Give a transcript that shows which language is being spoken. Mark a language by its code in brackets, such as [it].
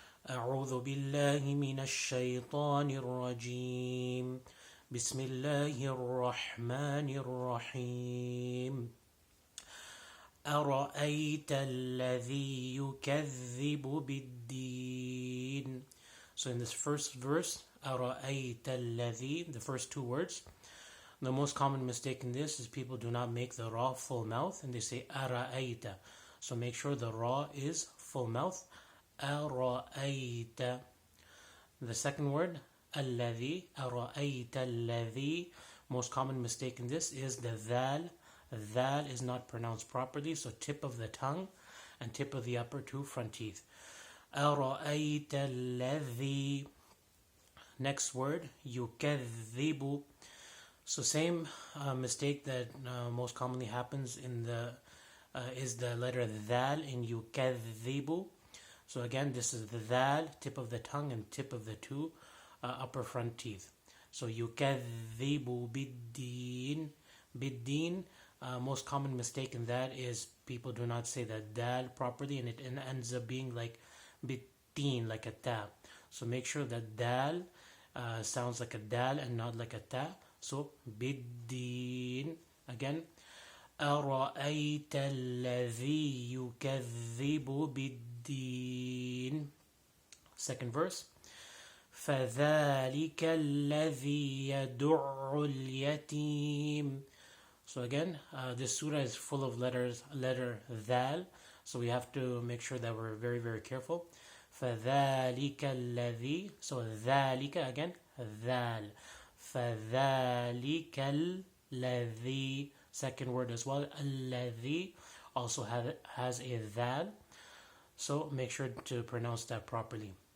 [ar] أعوذ بالله من الشيطان الرجيم بسم الله الرحمن الرحيم أرأيت الذي يكذب بالدين. [en] So in this first verse, [ar] أرأيت الذي, [en] the first two words, the most common mistake in this is people do not make the ra full mouth and they say أرأيت. So make sure the ra is full mouth. [ar] أرأيت. [en] The second word, الذي, [ar] أرأيت الذي, [en] most common mistake in this is the dhal. Dhal is not pronounced properly, so tip of the tongue and tip of the upper two front teeth. [ar] أرأيت الذي. [en] Next word, يكذب. So same mistake that most commonly happens in the is the letter dhal in يكذب. So again, this is the dhal, tip of the tongue and tip of the two upper front teeth. [ar] So يكذب بالدين. [en] Biddin, most common mistake in that is people do not say the dal properly and it ends up being like bittin, like a ta. So make sure that dal sounds like a dal and not like a ta. So biddin. Again, [ar] أرأيت الذي يكذب بالدين. [en] Second verse, [ar] فذلك الذي يدع اليتيم. [en] So again, this surah is full of letter dhal, so we have to make sure that we're very, very careful. [ar] فذلك الذي, [en] so ذلك again, dhal. [ar] فذلك الذي, [en] second word as well, الذي also has a dhal, so make sure to pronounce that properly.